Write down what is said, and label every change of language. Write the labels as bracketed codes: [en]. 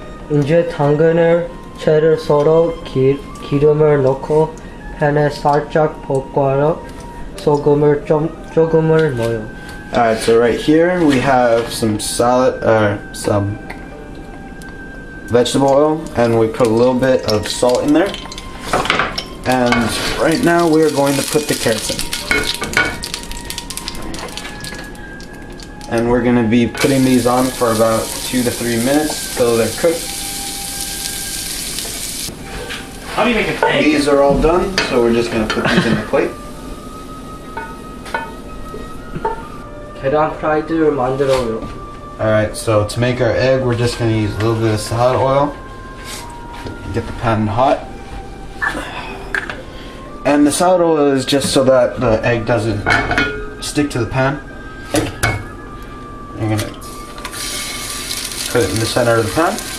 [ko] 이제 당근을 채를 썰어 기름을 넣고 팬에 살짝 볶아요. 소금을 조금을 넣어요. [en] Alright, so right here we have some some vegetable oil, and we put a little bit of salt in there. And right now we are going to put the carrots in. And we're going to be putting these on for about 2 to 3 minutes till they're cooked. How do you make an egg? These are all done, so we're just going to put these in the plate. [ko] 계란 프라이드를 만들어요. [en] Alright, so to make our egg, we're just going to use a little bit of salad oil. Get the pan hot. And the salad oil is just so that the egg doesn't stick to the pan. You're gonna put it in the center of the pan.